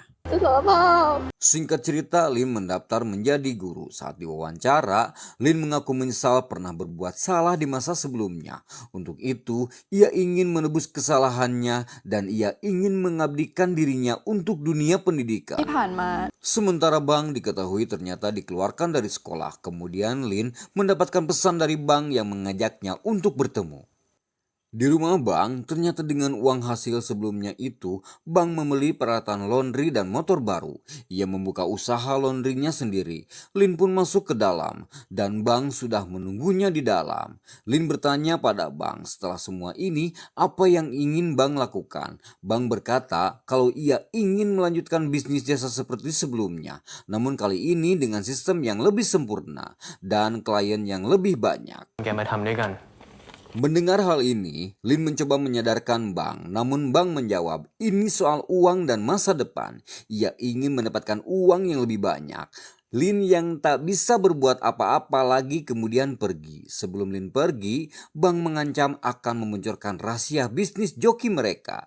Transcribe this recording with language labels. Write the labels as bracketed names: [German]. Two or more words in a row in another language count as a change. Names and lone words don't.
[Indonesian] Singkat cerita, Lin mendaftar menjadi guru. Saat diwawancara, Lin mengaku menyesal pernah berbuat salah di masa sebelumnya. Untuk itu, ia ingin menebus kesalahannya dan ia ingin mengabdikan dirinya untuk dunia pendidikan. [Thai] ที่ผ่านมา [Indonesian] Sementara Bang diketahui ternyata dikeluarkan dari sekolah. Kemudian Lin mendapatkan pesan dari Bang yang mengajaknya untuk bertemu. Di rumah Bang, ternyata dengan uang hasil sebelumnya itu, Bang membeli peralatan laundry dan motor baru. Ia membuka usaha laundrynya sendiri. Lin pun masuk ke dalam, dan Bang sudah menunggunya di dalam. Lin bertanya pada Bang setelah semua ini, apa yang ingin Bang lakukan. Bang berkata kalau ia ingin melanjutkan bisnis jasa seperti sebelumnya, namun kali ini dengan sistem yang lebih sempurna dan klien yang lebih banyak. [Thai] แกมาทำด้วยกัน [Indonesian] Mendengar hal ini, Lin mencoba menyadarkan Bang, namun Bang menjawab, ini soal uang dan masa depan. Ia ingin mendapatkan uang yang lebih banyak. Lin yang tak bisa berbuat apa-apa lagi kemudian pergi. Sebelum Lin pergi, Bang mengancam akan memunculkan rahasia bisnis joki mereka.